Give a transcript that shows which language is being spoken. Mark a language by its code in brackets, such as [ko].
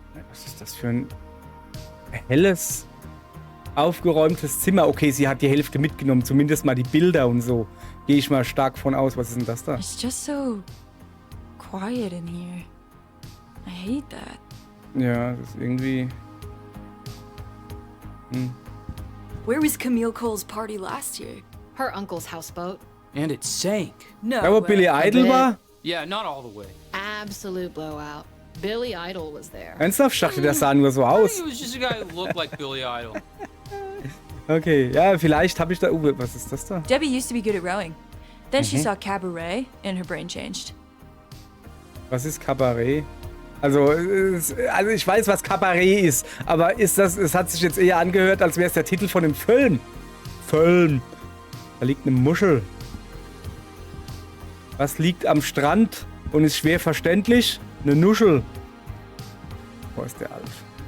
[de] Was ist das für ein helles, aufgeräumtes Zimmer? Okay, sie hat die Hälfte mitgenommen. Zumindest mal die Bilder und so. Gehe ich mal stark von aus. Was ist denn das da? [en] It's just so quiet in here. I hate that. [de] Ja, das ist irgendwie... [en] Where was Camille Cole's party last year? Her uncle's houseboat. And it sank. No. [de] Da, wo Billy Idol [en] bit. [de] war? [en] Yeah, not all the way. Absolute blowout. Billy Idol was there. [de] Ernsthaft? Ich dachte, das sah nur so aus. [en] He was just a guy who looked like Billy Idol. [de] Okay, ja, vielleicht habe ich da... was ist das da? [en] Debbie used to be good at rowing. Then she saw cabaret and her brain changed. [de] Was ist Kabarett? Also ich weiß, was Kabarett ist, aber ist das, es hat sich jetzt eher angehört, als wäre es der Titel von dem Film. Film. Da liegt eine Muschel. Was liegt am Strand und ist schwer verständlich? Eine Nuschel. Wo ist der Alf?